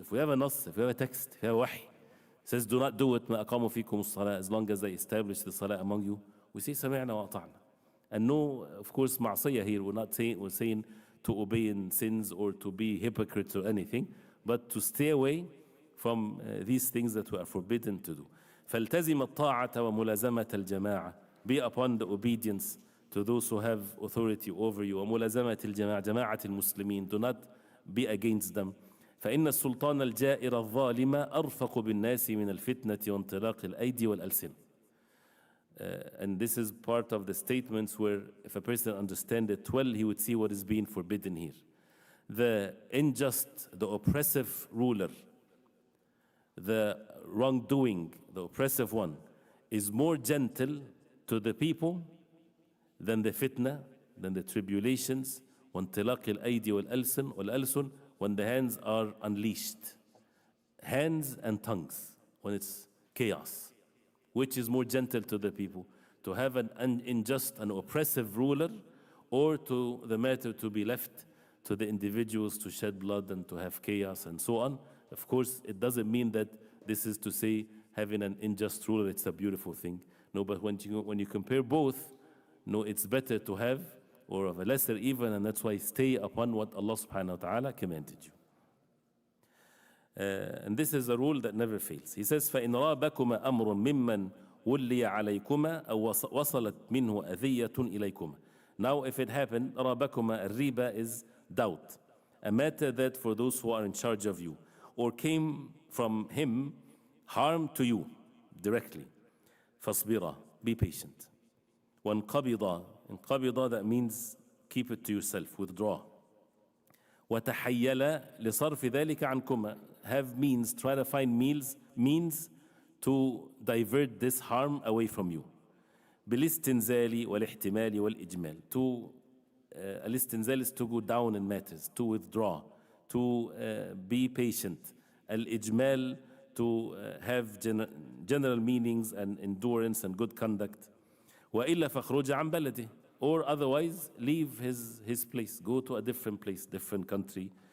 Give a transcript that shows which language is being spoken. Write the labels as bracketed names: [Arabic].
[English] If we have a nas, if we have a text, if we have a wahy, says do not do it [Arabic] ma aqamu fikum as-salah, [English] as long as they establish the salah among you, we say [Arabic] sami'na wa ata'na. [English] And no, of course, ma'siyah here, we're saying to obey in sins or to be hypocrites or anything, but to stay away from these things that we are forbidden to do. [Arabic] فالتزم الطاعة وملازمة الجماعة. [English] Be upon the obedience to those who have authority over you. [Arabic] وملازمة الجماعة, جماعة المسلمين. [English] Do not be against them. [Arabic] فإن السلطان الجائر الظالم أرفق بالناس من الفتنة وانطلاق الأيدي والألسن. [English] And this is part of the statements where if a person understands it well, he would see what is being forbidden here. The unjust, the oppressive ruler, the wrongdoing, the oppressive one, is more gentle to the people than the fitna, than the tribulations, [Arabic] وانطلاق الأيدي والألسن, [English] when the hands are unleashed. Hands and tongues, when it's chaos. Which is more gentle to the people? To have an unjust and oppressive ruler, or to the matter to be left to the individuals to shed blood and to have chaos and so on? Of course, it doesn't mean that this is to say having an unjust ruler, it's a beautiful thing. No, but when you compare both, no, it's better to have, or of a lesser evil, and that's why stay upon what Allah subhanahu wa ta'ala commanded you. And this is a rule that never fails. He says, [Arabic] فَإِنْ رَابَكُمَا أَمْرٌ مِمَّنْ وُلِّيَ عَلَيْكُمَا أَوْ وَصَلَتْ مِنْهُ أَذِيَّةٌ إِلَيْكُمَا. [English] Now, if it happened, رَابَكُمَا, الرِّبَا is doubt. A matter that for those who are in charge of you, or came from him harm to you directly. فَاصْبِرَا, be patient. وَانْقَبِضَا, انقبض, that means keep it to yourself, withdraw. [Arabic] وَتَحَيَّلَ لِصَرْفِ ذَلِكَ عَنْكُمَا, [English] have means, try to find means to divert this harm away from you. [Arabic] بالاستنزال والاحتمال والإجمال. [English] To الاستنزال is to go down in matters, to withdraw, to be patient. الإجمال, to have general meanings and endurance and good conduct. [Arabic] وإلا فخرج عن بلده, [English] or otherwise leave his place, go to a different place, different country.